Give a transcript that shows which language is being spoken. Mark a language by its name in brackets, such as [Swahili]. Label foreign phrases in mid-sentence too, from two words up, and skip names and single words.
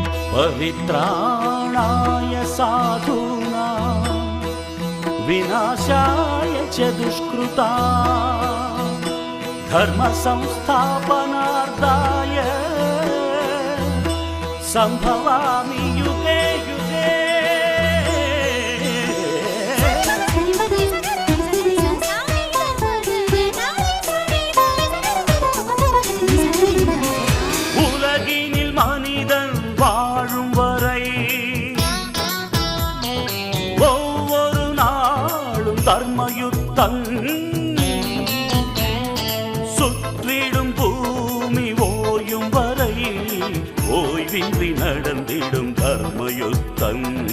[Sanskrit] परित्राणाय साधूनां विनाशाय च दुष्कृता धर्म संस्थापनार्थाय संभवामि युगे युगे। [Tamil] உலகினில் மனிதன் வாழும் வரை ஒவ்வொரு நாளும் தர்மயுத்தம் சுற்றிடும் பூமி ஓயும் வரை ஓய்வின்றி நடந்திடும் தர்மயுத்தம்।